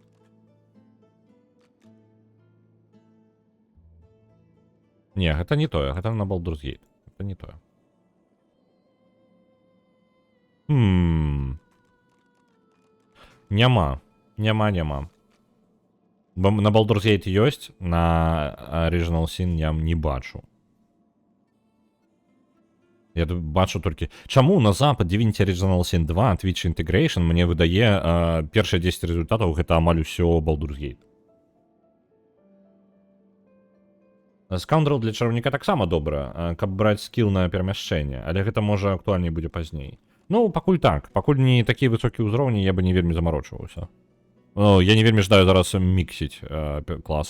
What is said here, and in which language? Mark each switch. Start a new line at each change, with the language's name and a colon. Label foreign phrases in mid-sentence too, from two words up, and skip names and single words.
Belarusian: Не, гэта не тое, гэта на Baldur's Gate. Гэта не тое. Няма. Няма. На Baldur's Gate ёсць, на Original Sin я не бачу.
Ukrainian: Я тут бачу тільки... Чому на запад Divinity Original Sin 2 Twitch Integration мені видає перші 10 результатів,
Belarusian: гэта амаль усё Baldur's Gate. Скаундрел для чараўніка таксама добра, каб браць скіл на перамяшчэнне, але гэта можа актуальней будзе пазней. Ну, пакуль так. Пакуль не такія высокія ўзроўні, я бы не вельмі замарочваўся. Я не вельмі жадаю зараз міксіць класы.